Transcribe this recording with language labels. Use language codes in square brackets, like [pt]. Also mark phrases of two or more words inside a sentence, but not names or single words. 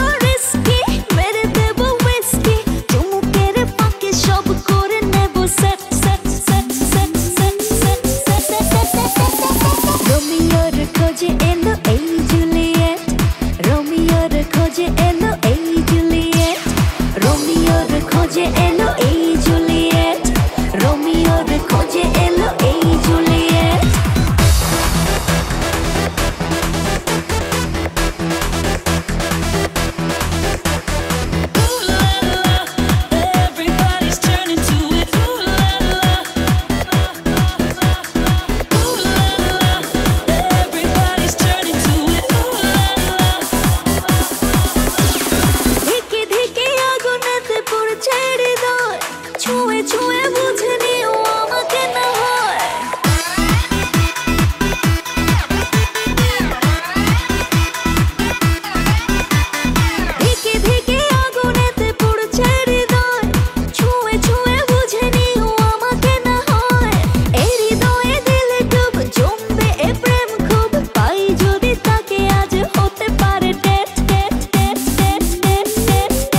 [bn] রিস্কি মেরে দেবো উইস্কি চুমুকের ফাঁকে সব করে নেবো [en] set set set set set set set [bn] রোমিওর খোঁজে এলো এই জুলিয়েট রোমিওর খোঁজে এলো এই জুলিয়েট রোমিওর খোঁজে এলো এই জুলিয়েট রোমিওর খোঁজে এলো এই জুলিয়েট [en] Everybody's turning to it. Ooh la la. Ooh la la. Everybody's turning to it. Ooh la la. [bn] ধিকে ধিকে আগুনেতে পড়ছে হৃদয় ছুঁয়ে ছুঁয়ে বুঝে নিও আমাকে না হয় ধিকে ধিকে আগুনেতে পড়ছে হৃদয় ছুঁয়ে ছুঁয়ে বুঝে নিও আমাকে না হয় এই হৃদয়ে দিলে ডুব জমবে এ প্রেম খুব পাই যদি তাকে আজ হতে পারে [en] date date date date date date